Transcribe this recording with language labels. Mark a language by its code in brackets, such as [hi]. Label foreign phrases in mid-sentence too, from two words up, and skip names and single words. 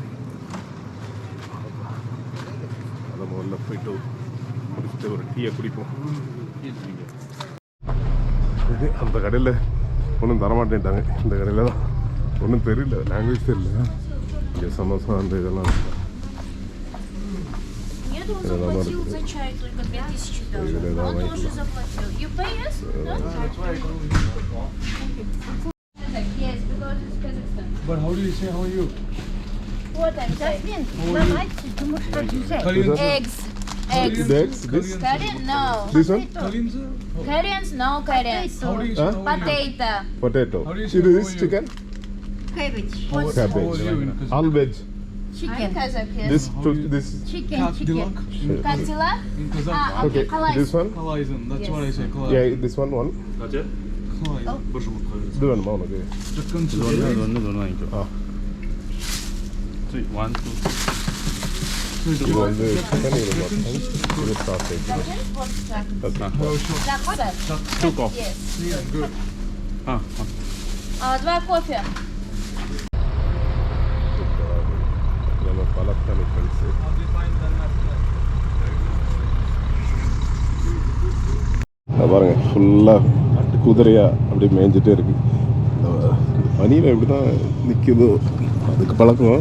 [ta] அதை முதல்ல போயிட்டு முடிச்சுட்டு ஒரு டீயை குடிப்போம். இது அந்த கடையில் ஒன்றும் தரமாட்டேன்ட்டாங்க. இந்த கடையில் தான் ஒன்றும் தெரியல, லாங்குவேஜ் தெரியல. இங்கே சமோசா அந்த இதெல்லாம் இருக்குது. [ru] Нет, он заплатил за чай только 2000 долларов. Он тоже заплатил. [en] You pay us? No? Yes, because it's Kazakhstan. But how do you say how are you? What I'm saying? Eggs. Eggs. This? Korean? No. This one? Kalinza? Koreans? No Koreans. How do you say how are you? Potato. Potato. How do you say This how is are you? chicken? Cabbage. How are you in Kazakhstan? All veg. Chicken. I'm Kazakh, yes. This Chicken. Kadilak. Katila? In Kazakh. Ah, okay. Kalay. This one? Kalaizen. That's Yes. what I say. Yeah, this one. Kalaizen. [ta] இது வேணுமா உனக்கு? [en] Chicken. ஆ Three. [ta] இது வந்து சிக்கன், இது மட்டன், இது சாசேஜ். [en] What's that? [ta] ஓகே. [en] Zakot? Yes. Good. [ru] Два кофе. [ta] நம்ம பலத்தானி ஃப்ரெண்ட்ஸு. பாருங்க, ஃபுல்லாக குதிரையாக அப்படியே மேய்ஞ்சிட்டே இருக்கு. இந்த பனியில் எப்படி தான் நிற்குதோ அதுக்கு பழக்கம்.